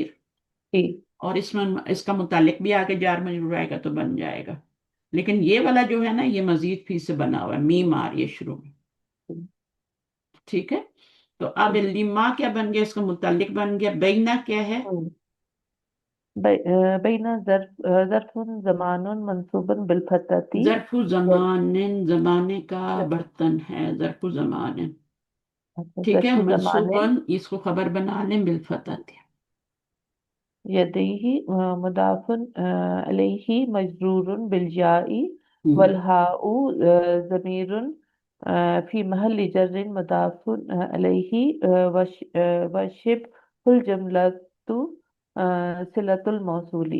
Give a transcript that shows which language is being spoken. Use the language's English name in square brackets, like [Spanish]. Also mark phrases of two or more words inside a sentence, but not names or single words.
[Urdu] جی اور اس میں اس کا متعلق بھی آگے [Arabic] جار مجرور [Urdu] آئے گا تو بن جائے گا. لیکن یہ والا جو ہے نا، یہ مزید فی سے بنا ہوا ہے، میم آ رہی ہے شروع میں. ٹھیک ہے، تو اب لما کیا بن گیا؟ اس کا متعلق بن گیا. بینا کیا ہے؟ [Arabic] بین ظرف زمان منصوب بالفتحتی. ظرف زمان، [Urdu] زمانے کا برتن ہے [Arabic] ظرف زمان. [Urdu] ٹھیک ہے، [Arabic] ظرف زمان [Urdu] منصوباً اس کو خبر بنا لیں بالفتح. [Arabic] یدیہ مضاف الیہ مجرور بالجاء [Urdu] ہم، [Arabic] والہاء ضمیر فی محل جر مضاف الیہ وشبہ الجملۃ صلۃ الموصول.